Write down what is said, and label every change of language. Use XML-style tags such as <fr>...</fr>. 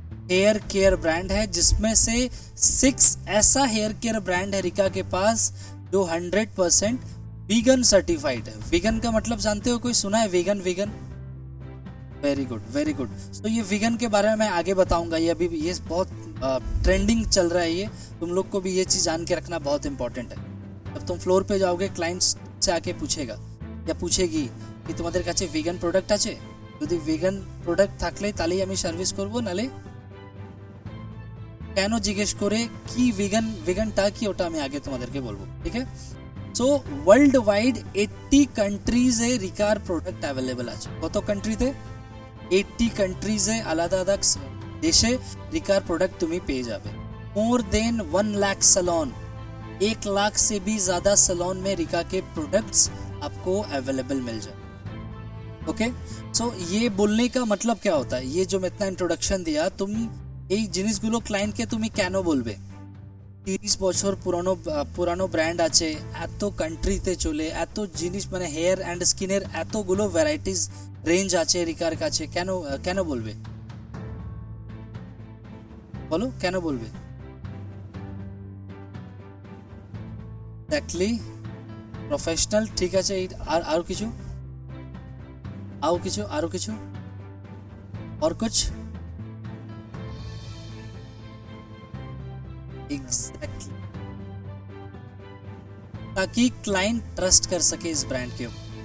<hi>Hair care brand है, जिसमें से 6 ऐसा हेयर केयर ब्रांड है रिका के पास जो 100% वीगन सर्टिफाइड है। वीगन का मतलब जानते हो? कोई सुना है vegan? Very good, very good. तो ये वीगन के बारे में मैं आगे बताऊंगा। ये अभी ये बहुत ट्रेंडिंग चल रहा है। ये तुम लोग को भी ये चीज़ जान के रखना बहुत इंपॉर्टेंट है। जब तुम फ्लोर पे जाओगे, क्लाइंट्स से आके पूछेगा या पूछेगी कि</hi> <bn>তোমাদের কাছে वीगन প্রোডাক্ট আছে, যদি वीगन প্রোডাক্ট থাকলে তাহলেই আমি সার্ভিস করব, নালে কেন জিজ্ঞেস করে কি वीगनটা কি, ওটা আমি আগে তোমাদেরকে বলবো। ঠিক আছে? So world wide 80 কান্ট্রিজে recur product available আছে। কত কান্ট্রিতে? 80 কান্ট্রিজে আলাদা আলাদা দেশে রিকার प्रोडक्ट তুমি পেয়ে যাবে।</bn> <en>more than 1 lakh salon,</en> <hi>1 lakh से भी ज्यादा सैलून में रिका के प्रोडक्ट्स आपको अवेलेबल मिल जाए। ओके, सो ये बोलने का मतलब क्या होता है? ये जो मैं इतना इंट्रोडक्शन दिया, तुम</hi> <bn>এই জিনিসগুলো ক্লায়েন্টকে তুমি কেন বলবে? 30 বছর পুরানো ব্র্যান্ড আছে, এত কান্ট্রিতে চলে, এত জিনিস মানে হেয়ার অ্যান্ড স্কিনের এতগুলো ভ্যারাইটিস রেঞ্জ আছে রিকার কাছে, কেন বলবে? বলো কেন বলবে? Exactly, professional. ঠিক আছে, আর কিছু আরো কিছু</bn> <hi>और कुछ? एग्जैक्टली, ताकि क्लाइंट ट्रस्ट कर सके इस ब्रैंड के ऊपर।</hi>